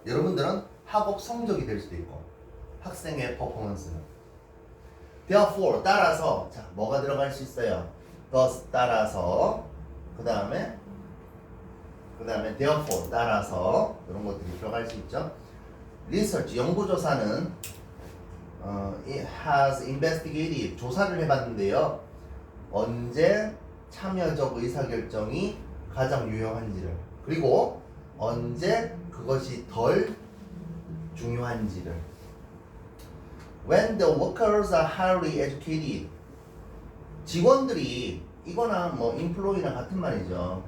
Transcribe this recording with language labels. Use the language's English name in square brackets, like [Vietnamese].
[Korean] 여러분들은 학업 성적이 될 수도 있고 학생의 퍼포먼스는 [English] therefore [Korean] 따라서 자 뭐가 들어갈 수 있어요? [English] thus [Korean] 따라서 그 다음에 [English] therefore [Korean] 따라서 이런 것들이 들어갈 수 있죠. research 연구조사는 [English] it has investigated [Korean] 조사를 해봤는데요. 언제 참여적 의사결정이 가장 유용한지를 그리고 언제 그것이 덜 중요한지를 [English] When the workers are highly educated [Korean] 직원들이 이거나 뭐 employee나 같은 말이죠.